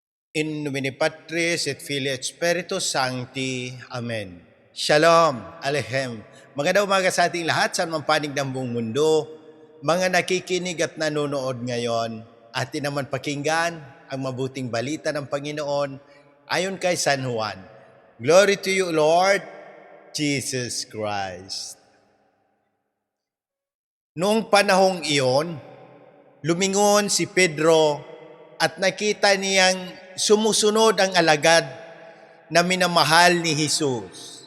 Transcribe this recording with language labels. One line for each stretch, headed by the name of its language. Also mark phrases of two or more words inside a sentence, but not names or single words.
Latin: In nomine Patris et Filii et Spiritus Sancti.
Hebrew: Amen. Shalom, Aleichem.
Filipino: Magandang umaga sa ating lahat sa anumang panig ng buong mundo. Mga nakikinig at nanonood ngayon, atin naman pakinggan ang mabuting balita ng Panginoon ayon kay San Juan.
English: Glory to you, Lord Jesus Christ.
Filipino: Noong panahong iyon, lumingon si Pedro at nakita niyang sumusunod ang alagad na minamahal ni Jesus.